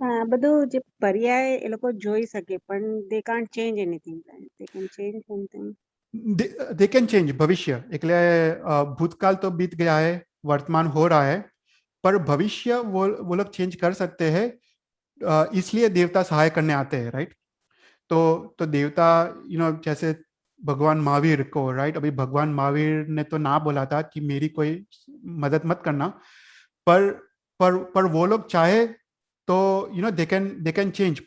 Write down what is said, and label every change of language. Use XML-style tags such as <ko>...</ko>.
<gu>બધું જે પર્યાય એ લોકો જોઈ શકે, પણ</gu> <en>they can't change anything, right? They can change something. they can change भविष्य.</en> <hi>એટલે भूतकाल तो बीत गया है, वर्तमान हो रहा है, पर भविष्य वो लोग चेंज कर सकते हैं. इसलिए देवता सहाय करने आते हैं, राइट? तो देवता जैसे भगवान महावीर को, राइट, अभी भगवान महावीर ने तो ना बोला था कि मेरी कोई मदद मत करना, पर वो लोग चाहे तो</hi> <en>They can change.</en>